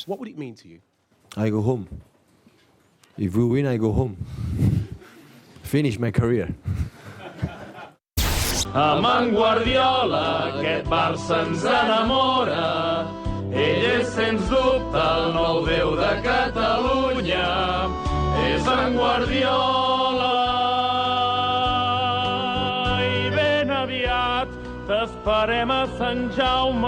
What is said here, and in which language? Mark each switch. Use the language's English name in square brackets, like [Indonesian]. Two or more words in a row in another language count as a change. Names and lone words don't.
[English] I go home. If we win, I go home. Finish my career. [Catalan] Amb en Guardiola, aquest Barça ens enamora. Ell és, sens dubte, el nou déu de Catalunya. És en Guardiola. I ben aviat t'esperem a Sant Jaume.